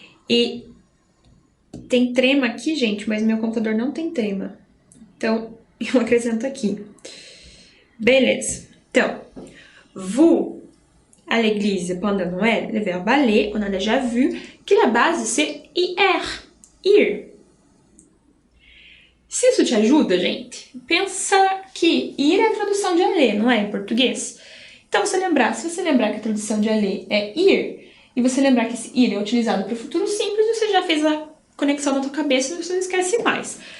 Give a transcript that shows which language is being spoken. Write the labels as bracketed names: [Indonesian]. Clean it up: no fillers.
[Portuguese] E tem trema aqui, gente, mas meu computador não tem trema. Então, eu acrescento aqui. Beleza. [French] Então, vous à l'église pendant Noël, le verbe aller, on a déjà vu que la base c'est ir. Ir. [Portuguese] Se isso te ajuda, gente, pensa que ir é a tradução de aller, não é? Em português. Então, se você lembrar que a tradução de aller é ir, e você lembrar que esse ir é utilizado para o futuro simples, você já fez a conexão na tua cabeça e você não esquece mais.